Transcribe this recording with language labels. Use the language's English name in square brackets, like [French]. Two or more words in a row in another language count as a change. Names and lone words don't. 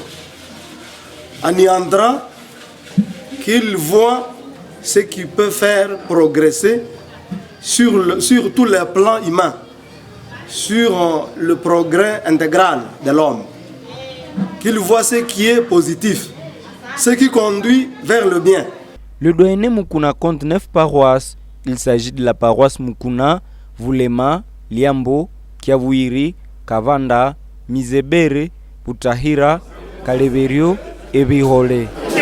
[French] En y entrant, qu'ils voient ce qui peut faire progresser sur tous les plans humains, sur le progrès intégral de l'homme, qu'il voit ce qui est positif, ce qui conduit vers le bien. Le doyenné Mukuna compte 9 paroisses. Il s'agit de la paroisse Mukuna, Vulema, Liambo, Kiavuiri, Kavanda, Mizebere, Butahira, Kaleverio et Bihole.